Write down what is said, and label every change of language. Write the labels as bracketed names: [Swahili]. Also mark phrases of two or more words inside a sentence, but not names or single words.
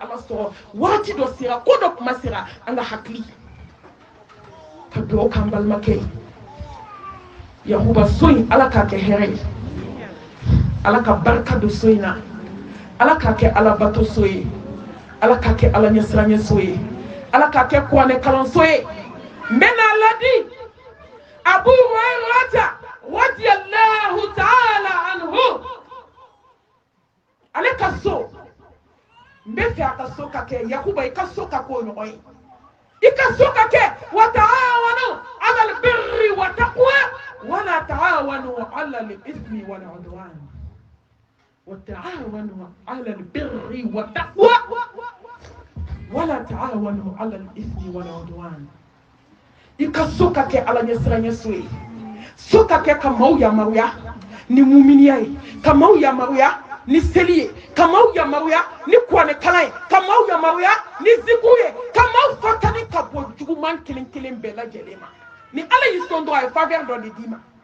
[Bambara] ala sɔrɔ waati dɔ sera ko dɔ kuma sera an ka hakili ka dugawu k'an balimakɛ ye yakuba so in ala k'a kɛ hɛrɛ ye ala ka barika don so in na ala k'a kɛ ala bato so ye ala k'a kɛ ala ɲɛsiranya so ye ala k'a kɛ kuranɛ kalanso ye n bɛ n'a ladi Abu Hurairata [Arabic] رضي الله تعالى عنه [Bambara] ale ka so n bɛ fɛ a ka so ka kɛ yakuba i ka so ka k'o ɲɔgɔn ye i ka so ka kɛ [Arabic] وتعاونوا على البر والتقوى ولا تعاونوا على الإثم والعدوان وتعاونوا على البر والتقوى ولا تعاونوا على الإثم والعدوان [Bambara] i ka so ka kɛ ala ɲɛsiranya so ye so ka kɛ ka maaw yamaruya ni muminiya ye ka maaw yamaruya ni seli ye ka maaw yamaruya ni kuranɛ kalan ye ka maaw yamaruya ni zikiru ye ka maaw fatani ka bɔ juguman kelen kelen bɛɛ lajɛlen ma ni ala y'i sɔn dɔrɔn a ye faveur dɔ de d'i ma